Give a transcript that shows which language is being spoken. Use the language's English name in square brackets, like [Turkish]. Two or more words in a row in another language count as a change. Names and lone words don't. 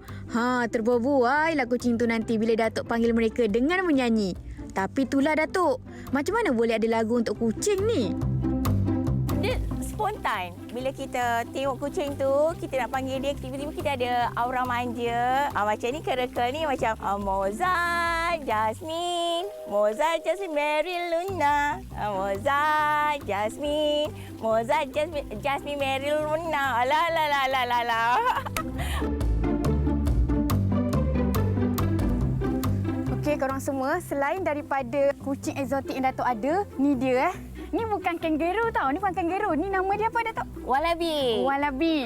[Malay] Terbuai-buai lah kucing tu nanti bila Datuk panggil mereka dengan menyanyi. Tapi itulah Datuk, macam mana boleh ada lagu untuk kucing ni? Dia spontan. Bila kita tengok kucing tu, kita nak panggil dia, tiba-tiba kita ada aura manja. Macam ni kereka ni macam Mozart, Jasmine, Mozart, Jasmine, Mary Luna. Mozart, Jasmine, Mozart, Jasmine, Mary Luna. Alah. Okey, korang semua, selain daripada kucing eksotik yang Datuk ada, ni dia Ni bukan kangaroo tau. Ni bukan kangaroo. Ni nama dia apa Datuk? Wallaby. Wallaby.